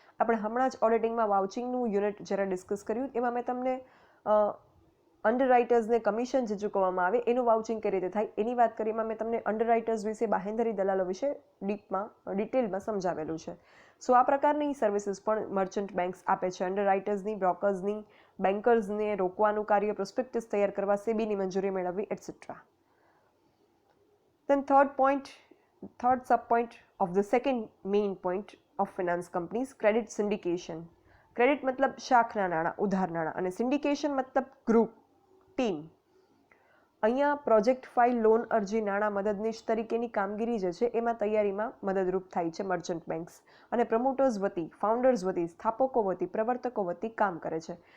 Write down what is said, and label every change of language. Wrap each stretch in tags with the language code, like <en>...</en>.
<gu>આપણે હમણાં જ ઓડિટિંગમાં વાઉચિંગનું યુનિટ જ્યારે ડિસ્કસ કર્યું એમાં મેં તમને અંડરરાઇટર્સને કમિશન જે ચૂકવવામાં આવે એનું વાઉચિંગ કઈ રીતે થાય એની વાત કરી. એમાં મેં તમને અંડરરાઇટર્સ વિશે, બાહેંધરી દલાલો વિશે ડિટેલમાં સમજાવેલું છે. સો આ પ્રકારની સર્વિસીસ પણ મર્ચન્ટ બેંક્સ આપે છે. અંડરરાઇટર્સની, બ્રોકર્સની, બેન્કર્સને રોકવાનું કાર્ય, પ્રોસ્પેક્ટસ તૈયાર કરવા, સેબીની મંજૂરી મેળવવી etcetera.</gu> <en>Then third sub point of the second main point of finance companies, credit syndication.</en> <gu>Credit મતલબ શાખના નાણાં, ઉધાર નાણાં, અને સિન્ડિકેશન મતલબ ગ્રુપ, ટીમ. અહીંયા પ્રોજેક્ટ ફાઇલ, લોન અરજી, નાણાં મદદનીશ તરીકેની કામગીરી જે છે એમાં તૈયારીમાં મદદરૂપ થાય છે મર્ચન્ટ બેંક્સ. અને પ્રમોટર્સ વતી, ફાઉન્ડર્સ વતી, સ્થાપકો વતી, પ્રવર્તકો વતી કામ કરે છે.</gu>